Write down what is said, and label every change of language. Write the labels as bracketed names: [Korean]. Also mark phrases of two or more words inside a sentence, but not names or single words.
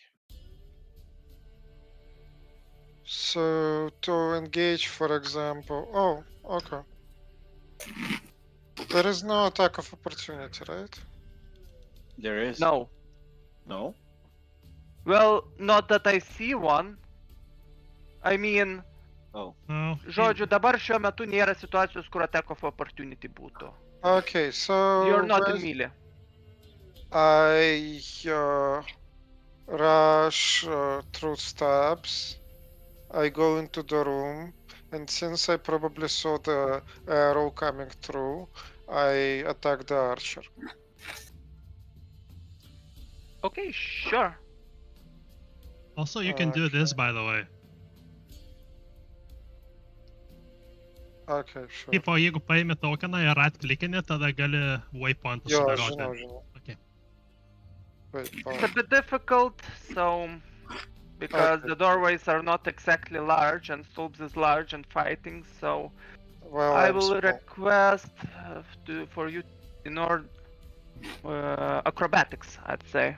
[English] So to engage, for example. Oh, okay. There is no attack of opportunity, right? There is. No. No? Well, not that I see one. I mean, Oh. No. [Lithuanian] žodžiu, dabar šiuo metu nėra situacijos, kur [English] attack of opportunity [Lithuanian] būtų. [English] Okay, so You're not in when melee. I rush through steps, I go into the room, and since I probably saw the arrow coming through, I attack the archer. Okay, sure. Also, you can do this, by the way. Okay, sure. [Lithuanian] Tipo, jeigu paimi tokeną ir atklikini, tada gali waypointą Jo, sudėlioti. žinau. [English] Okay. Wait, It's a bit difficult, so because Okay. the doorways are not exactly large and Stolbs is large and fighting, so Well, I I'm will small. request for you in order acrobatics, I'd say.